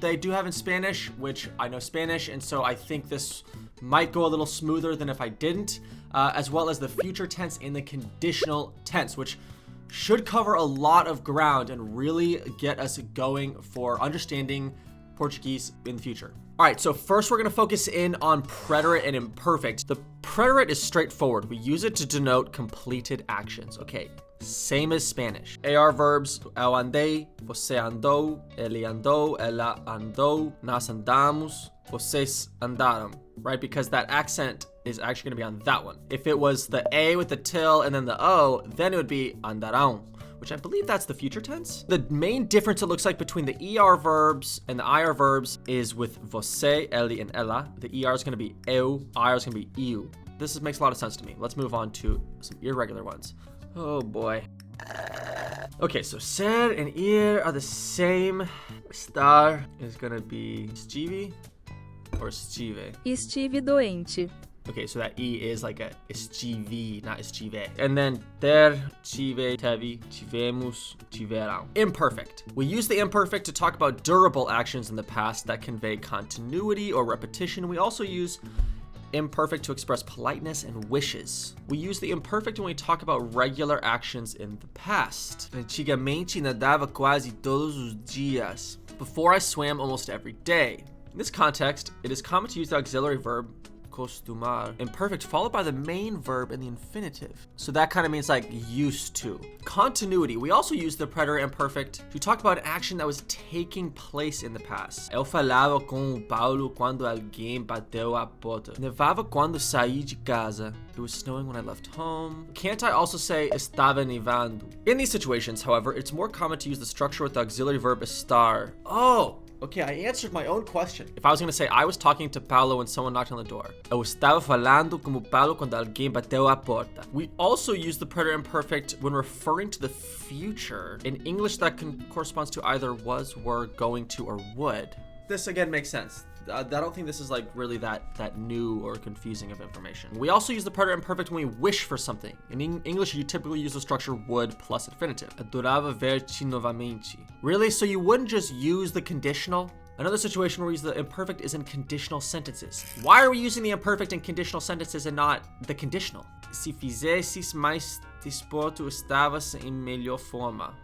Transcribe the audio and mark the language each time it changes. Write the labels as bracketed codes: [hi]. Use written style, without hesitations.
[en] They do have in Spanish, which I know Spanish, and so I think this might go a little smoother than if I didn't, as well as the future tense and the conditional tense, which should cover a lot of ground and really get us going for understanding Portuguese in the future. All right, so first we're going to focus in on preterite and imperfect. The preterite is straightforward. We use it to denote completed actions. Okay, same as Spanish. AR verbs, [pt] eu andei, você andou, ele andou, ela andou, nós andamos, vocês andaram, right? [en] Because that accent is actually going to be on that one. If it was the A with the till and then the O, then it would be andarão, which I believe that's the future tense. The main difference it looks like between the ER verbs and the IR verbs is with você, ele, and ela. The ER is going to be eu, IR is going to be eu. This makes a lot of sense to me. Let's move on to some irregular ones. Oh boy. Okay, so ser and ir are the same. Estar is going to be estive or estive. [pt] Estive doente. [en] Okay, so that E is like a estive, not estive. And then [pt] ter, tive, teve, tivemos, tiveram. [en] Imperfect. We use the imperfect to talk about durable actions in the past that convey continuity or repetition. We also use imperfect to express politeness and wishes. We use the imperfect when we talk about regular actions in the past. [pt] Antigamente nadava quase todos os dias. [en] Before I swam almost every day. In this context, it is common to use the auxiliary verb costumar, imperfect, followed by the main verb in the infinitive. So that kind of means like used to. Continuity. We also use the preterite imperfect to talk about an action that was taking place in the past. [pt] Eu falava com o Paulo quando alguém bateu a porta. Nevava quando saí de casa. [en] It was snowing when I left home. Can't I also say [pt] estava nevando? [en] In these situations, however, it's more common to use the structure with the auxiliary verb estar. Oh! Okay, I answered my own question. If I was going to say I was talking to Paulo when someone knocked on the door. [pt] Eu estava falando com o Paulo quando alguém bateu a porta. [en] We also use the preterite imperfect when referring to the future. In English, that corresponds to either was, were, going to, or would. This again makes sense. I don't think this is like really that new or confusing of information. We also use the preterite imperfect when we wish for something. In English, you typically use the structure would plus infinitive. [pt] Adorava ver-te novamente. [en] Really? So you wouldn't just use the conditional? Another situation where we use the imperfect is in conditional sentences. Why are we using the imperfect in conditional sentences and not the conditional? [pt] Se fizesses mais desporto, estavas em melhor forma.